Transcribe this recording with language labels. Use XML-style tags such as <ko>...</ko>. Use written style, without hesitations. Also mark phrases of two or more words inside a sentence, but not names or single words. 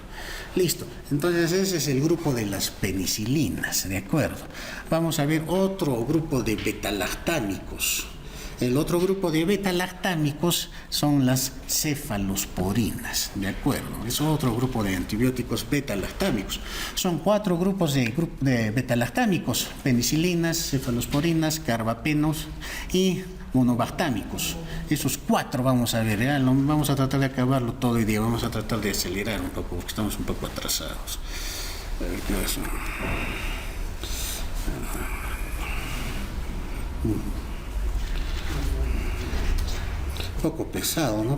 <es>Listo, entonces ese es el grupo de las penicilinas, ¿de acuerdo? Vamos a ver otro grupo de betalactámicos. El otro grupo de betalactámicos son las cefalosporinas, ¿de acuerdo? Es otro grupo de antibióticos betalactámicos. Son 4 grupos de betalactámicos: penicilinas, cefalosporinas, carbapenos y monobactámicos. Esos 4 vamos a ver, vamos a tratar de acabarlo todo hoy día, vamos a tratar de acelerar un poco, porque estamos un poco atrasados. A ver qué es. Un poco pesado, ¿no?</es>